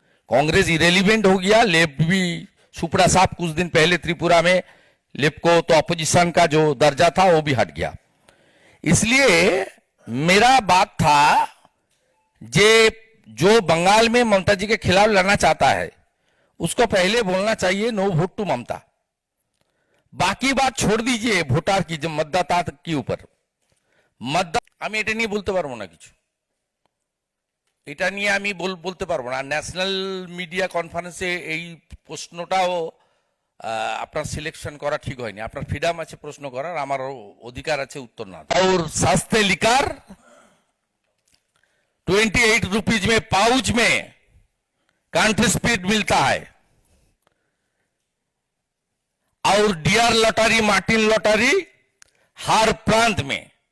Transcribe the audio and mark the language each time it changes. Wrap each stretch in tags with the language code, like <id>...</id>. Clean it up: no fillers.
<hi>Congress irrelevant हो गया, left भी सुपड़ा साहब कुछ दिन पहले त्रिपुरा में लेफ्ट को तो अपोजिशन का जो दर्जा था वो भी हट गया। इसलिए मेरा बात था जे जो बंगाल में ममता जी के खिलाफ लड़ना चाहता है उसको पहले बोलना चाहिए नो वोट टू ममता। बाकी बात छोड़ दीजिए ভোটার की जो मतदाता की ऊपर</hi> <bn>আমি এটা নিয়ে বলতে পারবো না কিছু, এটা নিয়ে আমি বলতে পারবো না। ন্যাশনাল মিডিয়া কনফারেন্সে এই প্রশ্নটাও আপনার সিলেকশন করা ঠিক হয়নি। আপনার ফ্রিডম আছে প্রশ্ন করার, আমার অধিকার আছে উত্তর না।</bn> <hi>और सस्ते लिकर 28 रुपीज में पाउच में कंट्री स्पीड मिलता है और डियर लॉटरी मार्टिन लॉटरी हर प्रांत में।</hi>